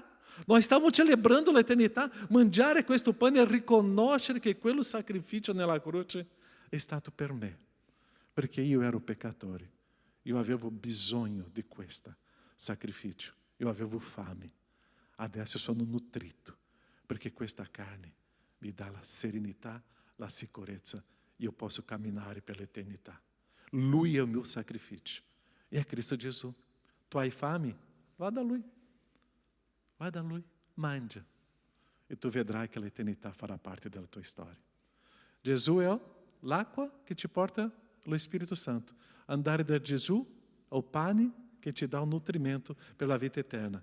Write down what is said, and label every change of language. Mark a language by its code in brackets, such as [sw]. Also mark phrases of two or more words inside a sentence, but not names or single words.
[it] Nós stiamo celebrando l'eternità, mangiare questo pane e riconoscere che quello sacrificio nella croce è stato per me, perché io ero peccatore, io avevo bisogno di questo sacrificio, io avevo fame, adesso sono nutrito, perché questa carne mi dà la serenità, la sicurezza, io posso camminare per l'eternità. [pt] Lui é o meu sacrifício. E é Cristo Jesus. [it] Tu hai fame? Vá da Lui. Vá da Lui. Mangia. E tu vedrai [pt] que a [it] eternità farà parte della tua storia. Gesù è l'acqua che ti porta lo Spirito Santo. Andare da Gesù ao pane che ti dà un nutrimento per la vita eterna.